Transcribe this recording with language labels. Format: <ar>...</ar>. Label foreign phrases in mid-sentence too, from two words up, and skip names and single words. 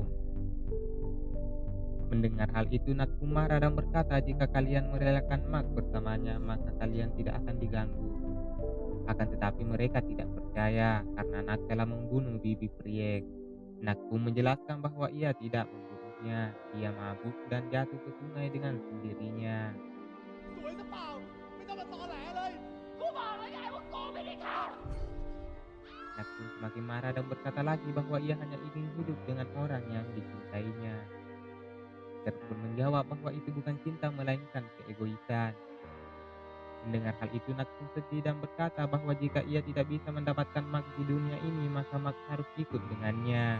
<id>Mendengar hal itu Nak pun marah dan berkata jika kalian merelakan Mak bersamanya maka kalian tidak akan diganggu. Akan tetapi mereka tidak percaya karena Nak telah membunuh bibi Priek. Nak pun menjelaskan bahwa ia tidak membunuhnya. Ia mabuk dan jatuh ke sungai dengan sendirinya.</id> <th>สวยซะเปล่า ไม่ต้องมาตอแหลเลย กูบอกแล้วไงว่ากูไม่ได้ทำ</th> <id>Nak pun semakin marah dan berkata lagi bahwa ia hanya ingin hidup dengan orang yang dicintainya. Ter pun menjawab bahwa itu bukan cinta melainkan keegoisan. Mendengar hal itu Nak pun sedih dan berkata bahwa jika ia tidak bisa mendapatkan Mak di dunia ini maka Mak harus ikut dengannya.</id>